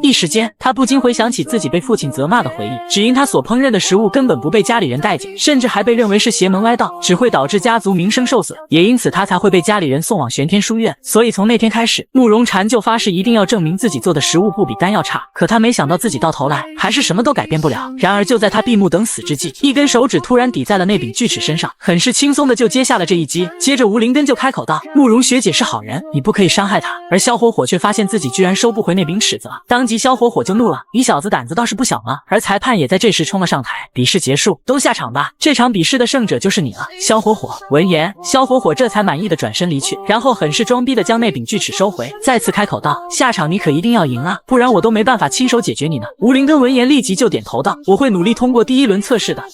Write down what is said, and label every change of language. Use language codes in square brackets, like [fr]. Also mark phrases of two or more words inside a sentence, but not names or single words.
[zh] 一時間，他不禁回想起自己被父親責罵的回憶，只因他所烹飪的食物根本不被家裡人待見，甚至還被認為是邪門歪道，只會導致家族名聲受損，也因此他才會被家裡人送往玄天書院。所以從那天開始，慕容嬋就發誓一定要證明自己做的食物不比丹藥差。可他沒想到自己到頭來還是什麼都改變不了。然而就在他閉目等死之際，一根手指突然抵在了那柄巨尺身上，很是輕鬆的就接下了這一擊。接着吳靈根就開口道：“慕容學姐是好人，你不可以傷害她。” 而蕭火火卻發現自己居然收不回那柄尺子了，當即蕭火火就怒了：“你小子膽子倒是不小嘛！” 而裁判也在這時衝了上台，比試結束，都下場吧，這場比試的勝者就是你了。蕭火火聞言，蕭火火這才滿意的轉身離去，然後很是裝逼的將那柄巨尺收回，再次開口道：“下場你可一定要贏啊，不然我都沒辦法親手解決你呢。” 吳靈根聞言立即就點頭道：“我會努力通過第一輪測試的。”